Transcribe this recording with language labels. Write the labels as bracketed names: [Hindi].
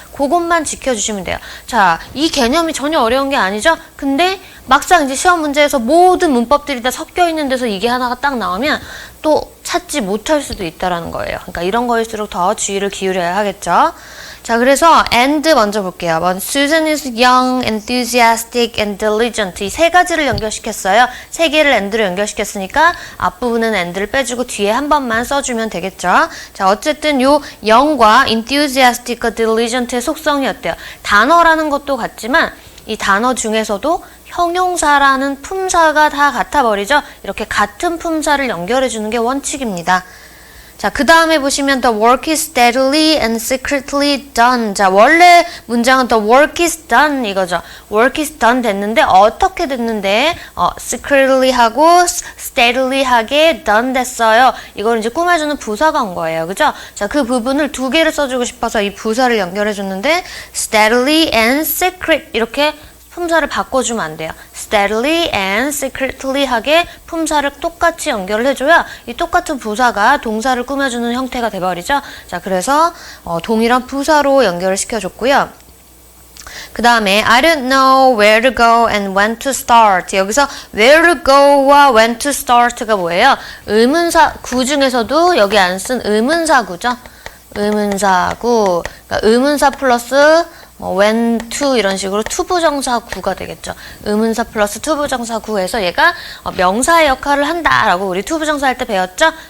[Korean] 그것만 지켜주시면 돼요. 자, 이 개념이 전혀 어려운 게 아니죠? 근데 막상 이제 시험 문제에서 모든 문법들이 다 섞여 있는 데서 이게 하나가 딱 나오면 또 찾지 못할 수도 있다라는 거예요. 그러니까 이런 거일수록 더 주의를 기울여야 하겠죠. 자, 그래서 and 먼저 볼게요. [English] Susan is young, enthusiastic, and diligent. [Korean] 이 세 가지를 연결시켰어요. 세 개를 and로 연결시켰으니까 앞부분은 and를 빼주고 뒤에 한 번만 써주면 되겠죠. 자, 어쨌든 요 young과 enthusiastic과 diligent의 속성이 어때요? 단어라는 것도 같지만 이 단어 중에서도 형용사라는 품사가 다 같아버리죠. 이렇게 같은 품사를 연결해주는 게 원칙입니다. 자, 그 다음에 보시면 [English] the work is steadily and secretly done. [Korean] 자, 원래 문장은 [English] the work is done [Korean] 이거죠. work is done 됐는데 어떻게 됐는데 secretly 하고 steadily 하게 done 됐어요. 이걸 이제 꾸며주는 부사가 온 거예요. 그죠? 자, 그 부분을 두 개를 써주고 싶어서 이 부사를 연결해 줬는데 [English] steadily and secret [Korean] 이렇게 품사를 바꿔주면 안 돼요. [English] steadily and secretly [Korean] 하게 품사를 똑같이 연결을 해줘야 이 똑같은 부사가 동사를 꾸며주는 형태가 돼버리죠. 자, 그래서 동일한 부사로 연결을 시켜줬고요. 그 다음에 [English] I don't know where to go and when to start. [Korean] 여기서 [English] where to go [Korean] 와 [English] when to start [Korean] 가 뭐예요? 의문사 구 중에서도 여기 안 쓴 의문사구죠. 의문사구. 그러니까 의문사 플러스 when to 이런 식으로 투부정사구가 되겠죠. 의문사 플러스 투부정사구에서 얘가 명사의 역할을 한다라고 우리 투부정사 할 때 배웠죠?